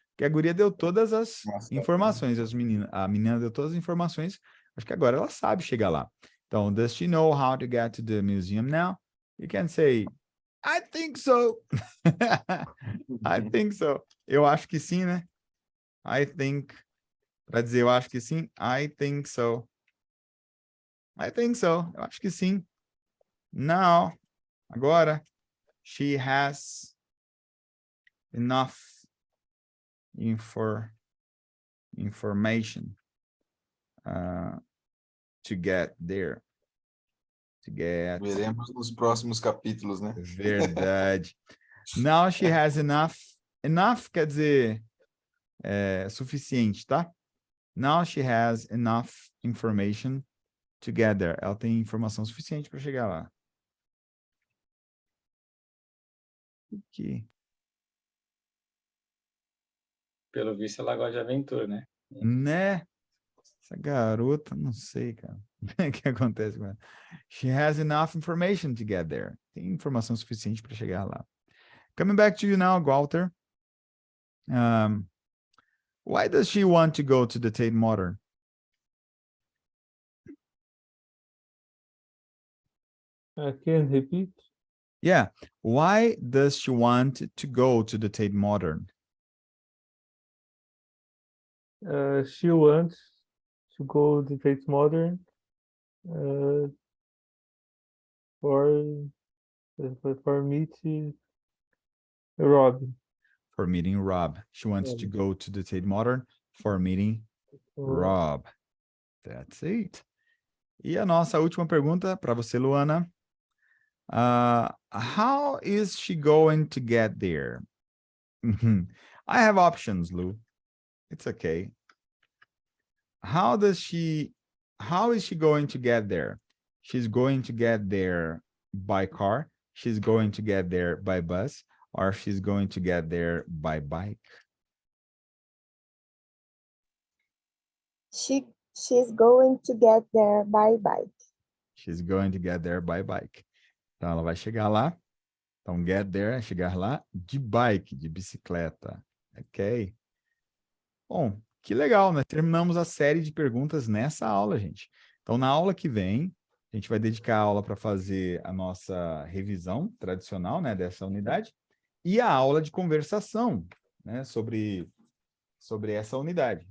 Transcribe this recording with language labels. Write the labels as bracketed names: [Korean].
[Portuguese] Que a guria deu todas as informações, a menina deu todas as informações. Acho que agora ela sabe chegar lá. Então, [English] does she know how to get to the museum now? You can say, I think so. I think so. [Portuguese] Eu acho que sim, né? [English] I think. [Portuguese] Para dizer eu acho que sim, [English] I think so. I think so. [Portuguese] Eu acho que sim. [English] Now, [Portuguese] agora, [English] she has enough information to get there. To get. [Portuguese] Veremos nos próximos capítulos, né? Verdade. [English] Now she has enough. [Portuguese] Enough quer dizer suficiente, tá? [English] Now she has enough information to get there. [Portuguese] Ela tem informação suficiente para chegar lá. Aqui. Pelo visto, ela gosta de aventura, né? Né? Essa garota, não sei, cara. O que acontece com ela? [English] She has enough information to get there. [Portuguese] Tem informação suficiente para chegar lá. [English] Coming back to you now, Walter. Why does she want to go to the Tate Modern? Can repeat? Yeah. Why does she want to go to the Tate Modern? She wants to go to Tate Modern for meet Rob. For meeting Rob. She wants to go to the Tate Modern for meeting Rob. That's it. [Portuguese] E a nossa última pergunta para você, Luana. [English] How is she going to get there? I have options, Lu. It's okay. How is she going to get there? She's going to get there by car. She's going to get there by bus, or she's going to get there by bike. She's going to get there by bike. She's going to get there by bike. [Portuguese] Então, ela vai chegar lá. Então, get there é chegar lá de bike, de bicicleta. Ok? Bom, que legal, né? Terminamos a série de perguntas nessa aula, gente. Então, na aula que vem, a gente vai dedicar a aula para fazer a nossa revisão tradicional, né, dessa unidade, e a aula de conversação, né, sobre essa unidade.